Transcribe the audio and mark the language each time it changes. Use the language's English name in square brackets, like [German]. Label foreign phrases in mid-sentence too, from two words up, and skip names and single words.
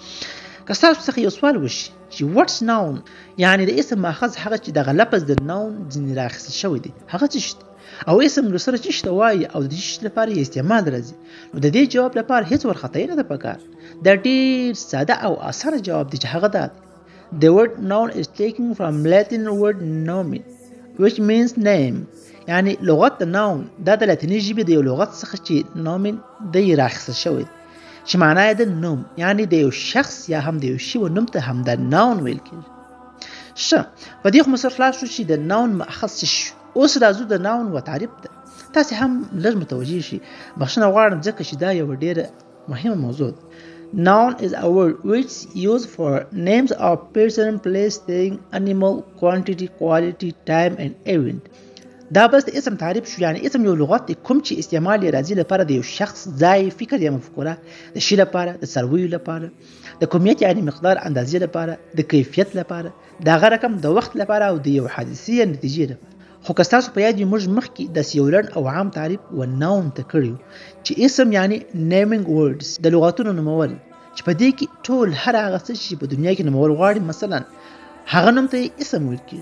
[Pashto] که ستاسو څخه یو سوال وشي چې [English] what's noun [Pashto] یعنی د اسم ماخذ هغه چې دغه لفظ د ناون ځینې راخیستل شوی دی هغه څه شي او اسم له سره څه وایي او د څه لپاره یې استعمال راځي. نو د دې جواب لپاره هیڅ ورختۍ نه ده پکار. دا ډېر ساده او اسانه جواب دی چې هغه دا دی. [English] The word noun is taken from Latin word nomen which means name. [Pashto] یعنی لغت د noun دا د لاتیني ژبې د یو لغت څخه چې nomen دی راخیستل شوی چې معنی یې د نوم یعنی د یو شخص یا هم د یو شی و نوم ته هم د ناون ویل کېږي. ښه په دې خو مو سره خلاص شو چې د ناون ماخذ څه شو. اوس راځو د ناون و تعریف ته. تاسې هم لږ متوجه شي. بخښنه غواړم ځکه چې دا یوه ډېره مهمه موضوع ده. [English] Noun is a word which is used for names of person, place, thing, animal, quantity, quality, time and event. [Pashto] دا بس د اسم تعریف شو. یعنی اسم یو لغت دی کوم چې استعمال یې راځي لپاره د یو شخص ځای فکر یا مفکوره د شي لپاره د څارویو لپاره د کمیت یعنی مقدار اندازې لپاره د کیفیت لپاره د هغه رقم د وخت لپاره او د یو حادثې یا نتیجې لپاره. خو که ستاسو په یاد وي موږ مخکې داسې یو لنډ او عام تعریف و ناون ته کړی چې اسم یعنی [English] naming words [Pashto] د لغاتونو نومول چې په دې کې ټول هر هغه څه چې په دنیا کې نومول غواړي مثلا هغه نوم ته اسم ویل کېږي.